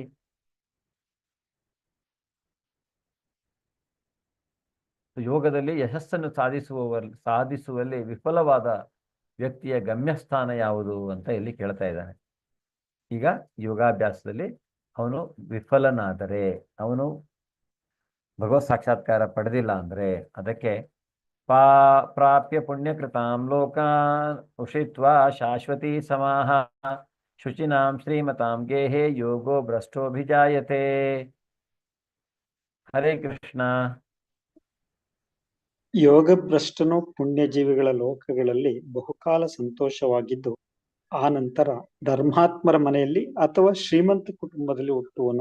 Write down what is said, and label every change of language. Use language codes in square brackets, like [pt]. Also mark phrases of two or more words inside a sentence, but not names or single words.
[kn] ಯೋಗದಲ್ಲಿ ಯಶಸ್ಸನ್ನು ಸಾಧಿಸುವಲ್ಲಿ ವಿಫಲವಾದ ವ್ಯಕ್ತಿಯ ಗಮ್ಯಸ್ಥಾನ ಯಾವುದು ಅಂತ ಇಲ್ಲಿ ಕೇಳ್ತಾ ಇದ್ದಾನೆ. ಈಗ ಯೋಗಾಭ್ಯಾಸದಲ್ಲಿ ಅವನು ವಿಫಲನಾದರೆ, ಅವನು ಭಗವತ್ ಸಾಕ್ಷಾತ್ಕಾರ ಪಡೆದಿಲ್ಲ ಅಂದ್ರೆ ಅದಕ್ಕೆ [sa] ಪ್ರಾಪ್ಯ ಪುಣ್ಯಕೃತಾಂ ಲೋಕಾನ್ ಉಷಿತ್ವಾ ಶಾಶ್ವತಿ ಸಮಾಹ ಶುಚಿನಾಂ ಶ್ರೀಮತಾಂ ಗೇಹೇ ಯೋಗೋ ಭ್ರಷ್ಟೋಭಿಜಾಯತೆ. ಹರೇ ಕೃಷ್ಣ. [kn] ಯೋಗಭ್ರಷ್ಟನು ಪುಣ್ಯಜೀವಿಗಳ ಲೋಕಗಳಲ್ಲಿ ಬಹುಕಾಲ ಸಂತೋಷವಾಗಿದ್ದು ಆ ನಂತರ ಧರ್ಮಾತ್ಮರ ಮನೆಯಲ್ಲಿ ಅಥವಾ ಶ್ರೀಮಂತ ಕುಟುಂಬದಲ್ಲಿ ಹುಟ್ಟುವನು.